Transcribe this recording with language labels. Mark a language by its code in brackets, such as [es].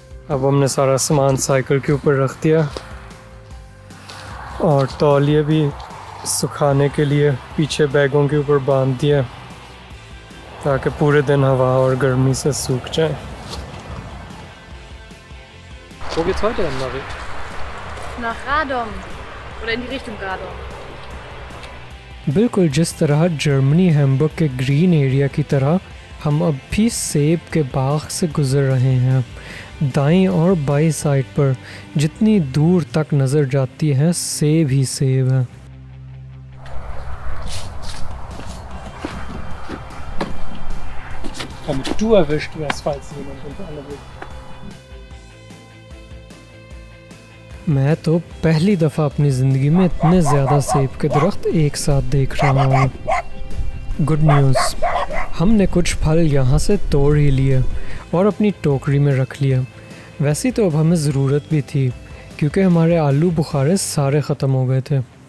[hi] अब हमने सारा सामान साइकिल के ऊपर रख दिया और तौलिए भी सुखाने के लिए पीछे बैगों के ऊपर बांध दिया ताकि पूरे दिन हवा और गर्मी से सूख जाए। [de] Wo geht's heute denn, Marie? Nach Radom oder in die Richtung Radom. [hi] बिल्कुल जिस तरह जर्मनी हैम्बर्ग के ग्रीन एरिया की तरह हम अब भी सेब के बाग से गुजर रहे हैं। दाईं और बाईं साइड पर जितनी दूर तक नज़र जाती है सेब ही सेब है। [de] Du erwischt wirst, falls jemand unter anderem will. [hi] मैं तो पहली दफ़ा अपनी ज़िंदगी में इतने ज़्यादा सेब के दरख्त एक साथ देख रहा हूँ। [en] good news, [hi] हमने कुछ फल यहाँ से तोड़ ही लिए और अपनी टोकरी में रख लिया। वैसे तो अब हमें ज़रूरत भी थी क्योंकि हमारे आलू बुखारे सारे ख़त्म हो गए थे।